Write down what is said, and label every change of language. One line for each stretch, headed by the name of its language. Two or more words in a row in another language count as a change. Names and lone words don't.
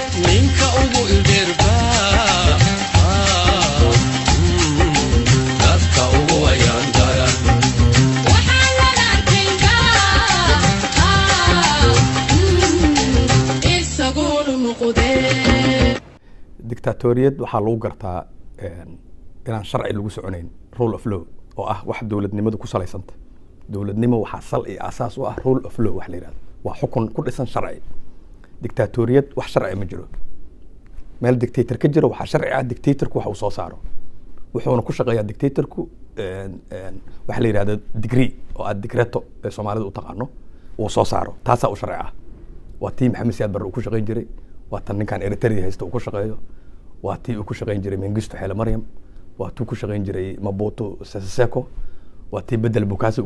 Somali: ninka ugu ildirba dadka ugu ayaan daran waxaa laga arkaynaa isaguna muqdee dictatoriyad waxaa lagu gartaa inaan sharci lagu soconayn
English: rule of law
Somali: oo ah wax dowladnimadu ku salaysanta dowladnimo waxaa sal iyo asaas u ah
English: rule of law
Somali: wax la yidhahdo waa xukun ku dhisan sharci dictatoriyad wax sharci ma jiro meel dictator ka jiro waxaa sharci ah dictatorku wax uu soo saaro wuxuuna ku shaqeeyaa dictatorku waxa la yidhahdo degree oo aad decreto ee soomaalida u taqaano uu soo saaro taasaa u sharci ah waa tii maxamed siyaad barre uu ku shaqeyn jiray waa tan ninkan eritrea haysta uu ku shaqeeyo waa tii uu ku shaqeyn jiray mengistu xeele maryam waa tuu ku shaqeyn jiray mabuto sese seko waa tii bedel bukaasi uu